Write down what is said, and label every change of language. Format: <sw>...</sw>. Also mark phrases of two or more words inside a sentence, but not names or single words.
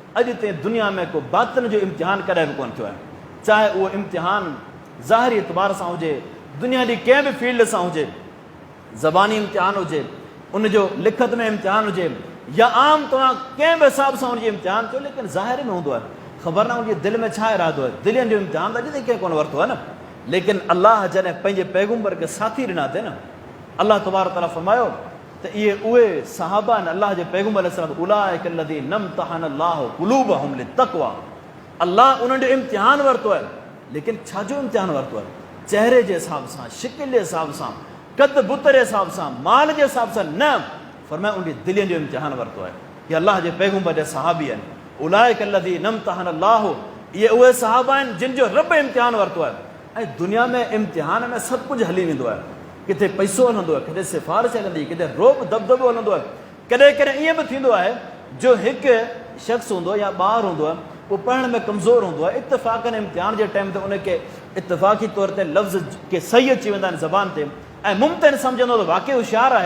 <sd>अॼु ताईं दुनिया में को बातिन जो इम्तिहान कॾहिं बि कोन थियो आहे, चाहे उहो इम्तिहान ज़ाहिरी एतबार सां हुजे, दुनिया जी कंहिं बि फील्ड सां हुजे, ज़बानी इम्तिहान हुजे, उनजो लिखत में इम्तिहान हुजे, या आम तव्हां कंहिं बि हिसाब सां हुनजी इम्तिहान कयो, लेकिन ज़ाहिर में हूंदो आहे, ख़बर न हुनजे दिलि में छा इरादो आहे। दिलियुनि जो इम्तिहान त अॼु ताईं कंहिं कोन वरितो आहे न, लेकिन अलाह जॾहिं पंहिंजे पैगुंबर खे साथी ॾिना अथई न, अलाह तबारक तआला फरमायो त इहे उहे सहाबा आहिनि अलाह जे पैगुंबर अलैहिस्सलाम,</sd> <ar>أولئك الذين امتحن الله قلوبهم للتقوى,</ar> <sd>अलाह उन्हनि जो इम्तिहान वरितो आहे, लेकिन छाजो इम्तिहान वरितो आहे? चेहरे जे हिसाब सां, शिकिल जे हिसाब सां, कद बुत जे हिसाब सां, माल जे हिसाब सां न, फरमाए उनजी दिलियुनि जो इम्तिहान वरितो आहे। इहे अलाह जे पैगुंबर जा सहाबी आहिनि।</sd> <ar>أولئك الذين امتحن الله,</ar> <sd>इहे उहे सहाबा आहिनि जिन जो रब इम्तिहान वरितो आहे। ऐं दुनिया में इम्तिहान में सभु कुझु हली वेंदो आहे, किथे पैसो हलंदो आहे, किथे सिफ़ारिश हलंदी, किथे रोब दबदबो हलंदो आहे। कॾहिं कॾहिं ईअं बि थींदो आहे जो हिकु शख़्स हूंदो या ॿार हूंदो आहे, उहो पढ़ण में कमज़ोर हूंदो आहे, इत्तफ़ाक़नि इम्तिहान जे टाइम ते उनखे इत्तफ़ाक़ी तौर ते लफ़्ज़ के सही अची वेंदा आहिनि ज़बान ते, ऐं मुमतन सम्झंदो त वाक़ई होशियारु आहे।</sd>